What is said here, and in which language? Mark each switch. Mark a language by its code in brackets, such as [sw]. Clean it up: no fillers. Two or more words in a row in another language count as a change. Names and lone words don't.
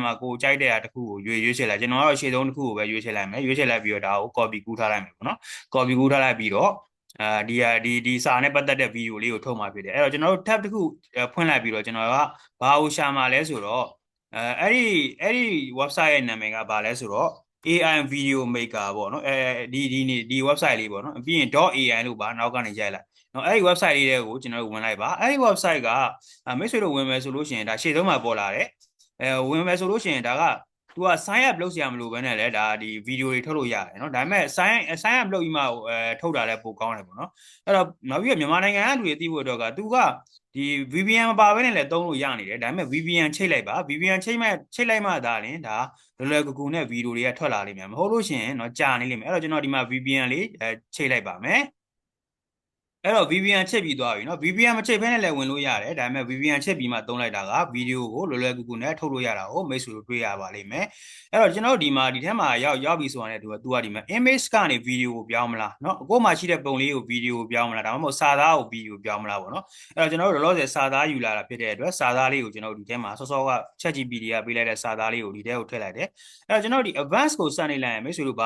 [my] မှာကိုကြိုက်တဲ့ဟာတစ်ခုကိုရွေးချယ်လိုက်ကျွန်တော်ကတော့ရှေ့ဆုံးတစ်ခုကိုပဲရွေးချယ်လိုက်မယ်ရွေးချယ်လိုက်ပြီးတော့ဒါကို copy ကူးထားလိုက်မယ်ပေါ့နော် copy ကူးထားလိုက်ပြီးတော့ဒီစာနဲ့ပတ်သက်တဲ့ဗီဒီယိုလေးကိုထုတ်မှာဖြစ်တယ်အဲ့တော့ကျွန်တော်တို့ tab တစ်ခုဖွင့်လိုက်ပြီးတော့ကျွန်တော်ကဘာကိုရှာမှာလဲဆိုတော့အဲ့ဒီ website ရဲ့နာမည်ကဘာလဲဆိုတော့ AI Video Maker ပေါ့နော်ဒီ website လေးပေါ့နော်ပြီးရင် .ai လို့ပါနောက်ကနေရိုက်လိုက်နော်အဲ့ဒီ website လေးတွေကိုကျွန်တော်တို့ဝင်လိုက်ပါအဲ့ဒီ website ကမိ တ်ဆွေတို့ဝင်မယ်ဆိုလို့ရှိရင်ဒါရှေ့ဆုံးမှာပေါ်လာတယ်ဝင်မယ်ဆိုလို့ရှိရင်ဒါကသူက [en] sign up [my] လုပ်စရာမလိုဘဲနဲ့လည်းဒါဒီဗီဒီယိုတွေထုတ်လို့ရတယ်เนาะဒါပေမဲ့ [en] sign up [my] လုပ်ပြီးမှထုတ်တာလည်းပိုကောင်းတယ်ပေါ့နော်အဲ့တော့နောက်ပြီးတော့မြန်မာနိုင်ငံကလူတွေသိဖို့အတွက်က သူကဒီ VPN မပါဘဲနဲ့လည်းသုံးလို့ရနေတယ်ဒါပေမဲ့ VPN ချိတ်လိုက်ပါ VPN ချိတ်လိုက်မှဒါလည်းဒါလွယ်ကူကူနဲ့ဗီဒီယိုတွေကထွက်လာလိမ့်မယ်မဟုတ်လို့ရှိရင်เนาะကြာနေလိမ့်မယ်အဲ့တော့ကျွန်တော်ဒီမှာ VPN လေးချိတ်လိုက်ပါမယ်အဲ့တော့ VPN ချိတ်ပြီးသွားပြီเนาะ VPN မချိတ်ဘဲနဲ့လည်းဝင်လို့ရတယ်ဒါပေမဲ့ VPN ချိတ်ပြီးမှသုံးလိုက်တာကဗီဒီယိုကိုလွယ်ကူကူနဲ့ထုတ်လို့ရတာကိုမိတ်ဆွေတို့တွေ့ရပါလိမ့်မယ်အဲ့တော့ကျွန်တော်ဒီမှာဒီထဲမှာရောက်ပြီဆိုတာနဲ့သူကဒီမှာ image ကနေဗီဒီယိုကိုပြောင်းမလားเนาะအကိုမှရှိတဲ့ပုံလေးကိုဗီဒီယိုကိုပြောင်းမလားဒါမှမဟုတ်စာသားကိုဗီဒီယိုပြောင်းမလားပေါ့เนาะအဲ့တော့ကျွန်တော်တို့လောလောဆယ်စာသားယူလာတာဖြစ်တဲ့အတွက်စာသားလေးကိုကျွန်တော်တို့ဒီထဲမှာစောက ChatGPT ကပေးလိုက်တဲ့စာသားလေးကိုဒီထဲကိုထည့်လိုက်တယ်အဲ့တော့ကျွန်တော်ဒီ advanced ကိုစနေလိုက်ရင်မိတ်ဆွေတို့ဘာ